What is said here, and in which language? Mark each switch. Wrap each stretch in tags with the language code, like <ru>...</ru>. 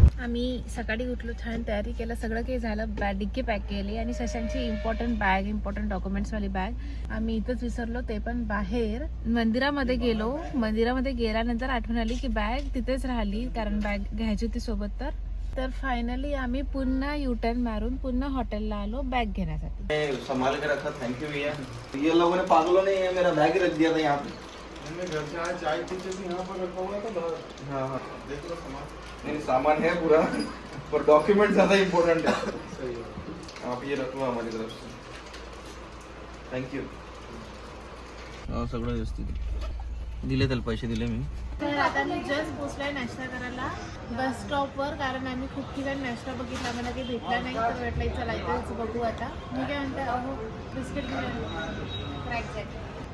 <mr>आम्ही सकाळी उठलो, छान तयारी केलं, सगळं काही झालं, डिक्की पॅक केली आणि शशांची इम्पॉर्टंट डॉक्युमेंट्स वाली बॅग आम्ही इथंच विसरलो, ते पण बाहेर. मंदिरामध्ये गेलो, मंदिरामध्ये गेल्यानंतर आठवण आली की बॅग तिथेच राहिली, कारण बॅग घ्यायची होती सोबत. तर फायनली आम्ही पुन्हा युटर्न मारून पुन्हा हॉटेलला आलो बॅग घेण्यासाठी.</mr> <hi>संभाल के रखा, थैंक यू भैया. ये लोगों ने पागलों ने मेरा बैग रख दिया था यहाँ पे. घर से आया, चाय पीते थे, यहाँ पर रखा हुआ था बाहर. हाँ, देख लो सामान. नहीं, सामान है पूरा, पर डॉक्यूमेंट ज्यादा इम्पोर्टेंट है. सही है, आप ये रखो हमारी तरफ से.</hi> <en>Thank you.</en> <mr>सगळं व्यवस्थित दिले, त्याला पैसे दिले मी. तर आता मी जस्ट पोचलोय नाश्ता करायला बस स्टॉपवर, कारण आम्ही खूप ठिकाणी नाश्ता बघितला, आम्हाला काही भेटला नाही, तर वाटलं चला इथंच बघू. आता मी काय म्हणते, अहो बिस्किट क्रॅक आहे.</mr>